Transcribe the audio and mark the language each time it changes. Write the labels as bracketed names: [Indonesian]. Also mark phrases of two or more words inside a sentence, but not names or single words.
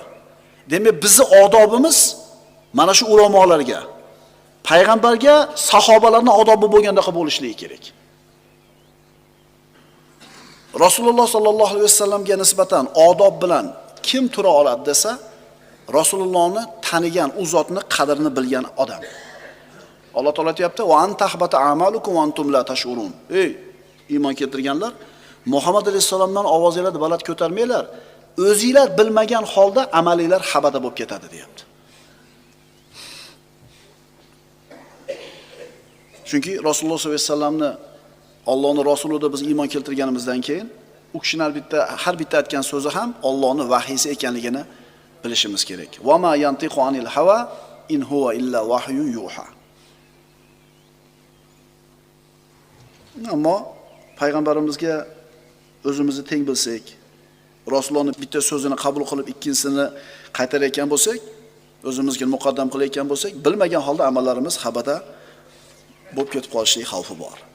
[Uzbek] Demak, bizning odobimiz mana shu ulamolarga, payg'ambarga, sahobalarning odobi bo'lgandek bo'lishligi kerak. Rasululloh [Arabic] صلى الله عليه وسلم [Uzbek] nisbatan odob bilan kim tura oladi desa, Rasulullohni tanigan, u zotni qadrini bilgan odam. Alloh taolo aytayapti: [Arabic] "وأن تحبط أعمالكم وأنتم لا تشعرون." [Uzbek] Ey iymon keltirganlar, Muhammad alayhisalomdan ovozinglarni baland ko'tarmanglar. O'zingizlar bilmagan holda amalinglar habada bo'lib ketadi, deyapti. Chunki Rasululloh [Arabic] صلى الله عليه وسلم [Uzbek] Allohning rasulida biz iymon keltirganimizdan keyin u kishining har bitta aytgan so'zi ham Allohning vahiysi ekanligini bilishimiz kerak. [Arabic] وما ينطق عن الهوى إن هو إلا وحي يوحى. [Uzbek] Ammo payg'ambarimizga o'zimizni teng bilsak, Rasulullohning bitta so'zini qabul qilib ikkinchisini qaytarayotgan bo'lsak, o'zimizga muqaddam qilayotgan bo'lsak, bilmagan holda amallarimiz habada bo'lib ketib qolishining xavfi bor.